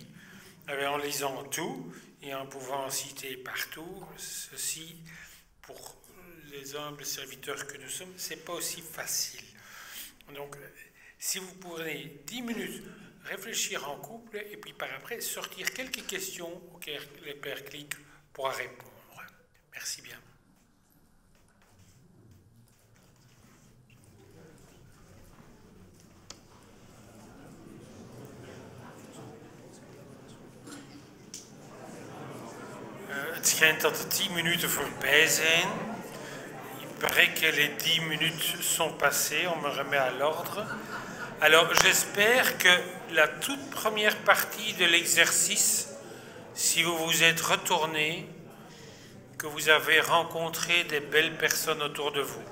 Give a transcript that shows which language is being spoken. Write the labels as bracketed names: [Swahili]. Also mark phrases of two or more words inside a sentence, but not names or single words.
[French] En lisant tout et en pouvant citer partout, ceci, pour les humbles serviteurs que nous sommes, c'est pas aussi facile. Donc, si vous pourrez 10 minutes réfléchir en couple et puis par après sortir quelques questions auxquelles le Père Kling pourra répondre. Merci bien. [Dutch] Het schijnt dat er 10 minuten voorbij zijn. [French] Il paraît que les 10 minutes sont passées, on me remet à l'ordre. Alors j'espère que la toute première partie de l'exercice, si vous vous êtes retourné, que vous avez rencontré des belles personnes autour de vous.